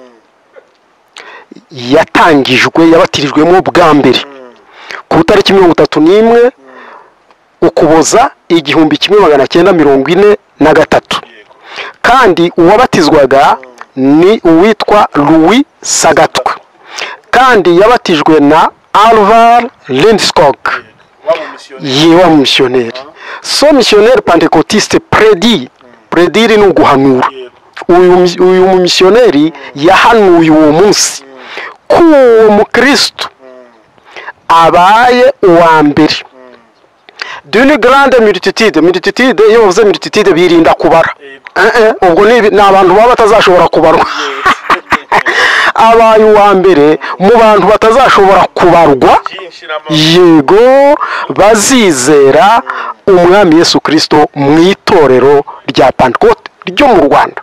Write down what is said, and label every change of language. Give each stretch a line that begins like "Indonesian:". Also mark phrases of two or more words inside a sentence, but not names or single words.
Kinyarwanda: yatangijwe, yabatirijwemo bwa mbere ku tariki 31 Ukuboza 1943, kandi uwabatizwaga ni uwitwa Louis Sagatwa, kandi yabatijwe na Alvar Lindskog, yewe missionnaire. So
French: missionnaire pentecôtiste
Kinyarwanda: predire ni uguhanura. Uyu missionnaire yahanuye uwo munsi ko umukristo abaye uwa mbere
French: d'une grande multitude.
Kinyarwanda: Iyo bavuze multitude birinda kubara, ubwo ni abantu baba batazashobora kubarwa. Abaye uwa mbere mu bantu batazashobora kubarwa. Yego, bazizera umwami Yesu Kristo mu itorero rya Pentecote ryo mu Rwanda.